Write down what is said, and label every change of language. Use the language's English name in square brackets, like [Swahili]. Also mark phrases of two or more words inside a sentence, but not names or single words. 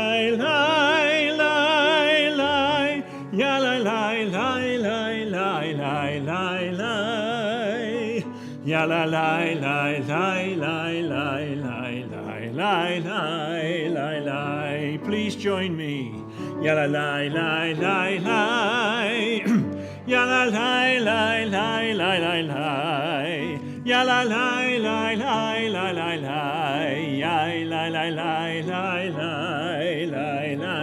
[English] ya la la la la, ya la la la la. Please join me. Ya la la la la la. Ya la la la la la la la. Ya la la la la la la la. Ya la la la la la la.